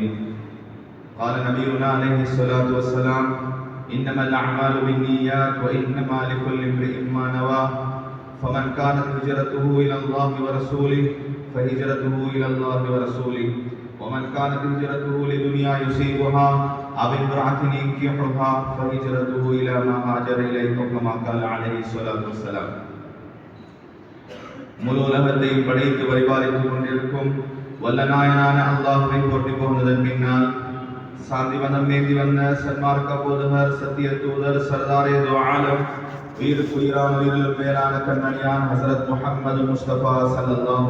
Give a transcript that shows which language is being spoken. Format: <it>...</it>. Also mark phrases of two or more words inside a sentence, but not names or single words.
<ar>قال نبينا عليه الصلاة والسلام: إنما الأعمال بالنيات وإنما لكل امرئ ما نوى، فمن كانت هجرته إلى الله ورسوله فهجرته إلى الله ورسوله، ومن كانت هجرته لدنيا يصيبها أو امرأة ينكحها فهجرته إلى ما هاجر إليه، كما قال عليه الصلاة والسلام.</ar> <ta>முழு உலகத்தையும் படைத்து பரிபாலித்துக் கொண்டிருக்கும் வல்ல நாயனான அல்லாஹ்வை போற்றி புகழ்ந்ததன் பின்னால், சாந்தி மதம் ஏந்தி வந்த சன்மார்க்க போதகர் சத்திய தூதர்</ta> <ur>سردارِ دو عالم</ur> <ta>உயிரான உயிரிலும் மேலான கண்மணியான் ஹஸரத் முஹம்மது முஸ்தபா ஸல்லல்லாஹு</ta>